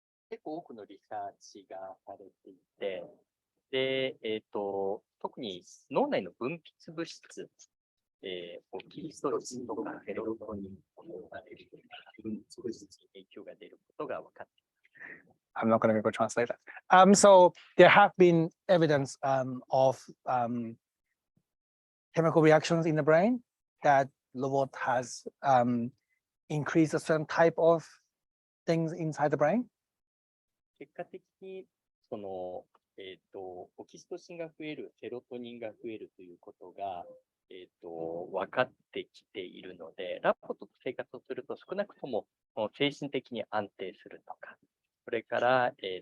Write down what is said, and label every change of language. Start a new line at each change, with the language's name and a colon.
Japanese: 結構多くのリサーチがされていて、で、特に脳内の分泌物質、オキシトシンとかセロトニンとか分泌物質に影響が出ることが分かっています。
English: I'm not going to go translate that. So there have been evidence of chemical reactions in the brain that LOVOT has increased a certain type of things inside the brain.
Japanese: 結果的にその、オキシトシンが増える、セロトニンが増えるということが、分かってきているので、ラボと生活をすると少なくとも精神的に安定するとか、それから、